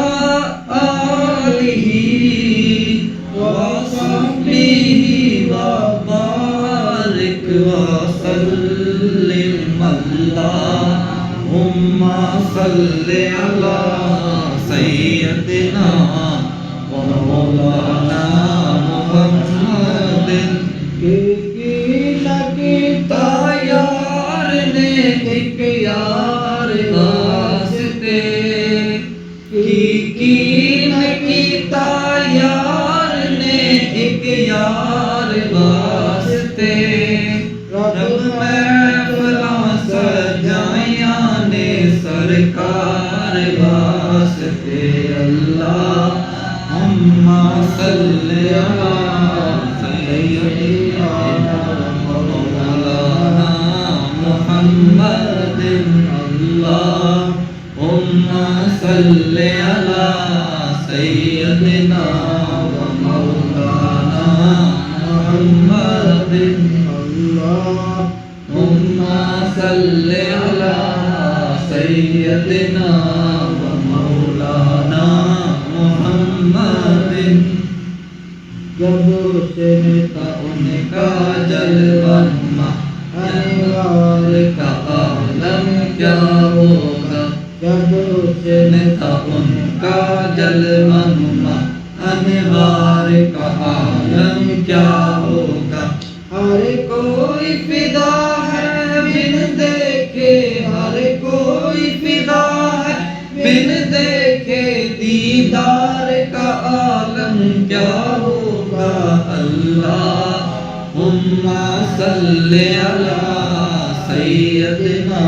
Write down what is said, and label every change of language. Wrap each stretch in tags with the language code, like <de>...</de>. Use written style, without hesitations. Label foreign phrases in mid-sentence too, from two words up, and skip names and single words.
<ar>آله وصحبه وبارك وسلم اللهم صل على سيدنا ومولانا محمد</ar> <pa>یار نے اک یار واسطے کی کیتا یار نے اک یار واسطے رب محفلاں سجایا نے سرکار واسطے</pa> <ar>اللهم صل على سيدنا مولانا محمد اللهم صل على سيدنا ومولانا محمد اللهم صل على سيدنا ومولانا محمد.</ar> <ur>جب حسن تھا ان کا جلوہ نما انوار کا عالم کیا ہوگا. جب حسن تھا ان کا جلوہ نما انوار کا عالم کیا ہوگا. ہر کوئی فدا ہے بن دیکھے، ہر کوئی فدا ہے بن دیکھے، دیدار کا عالم کیا ہوگا.</ur> <ar>اللهم صل على سيدنا</ar>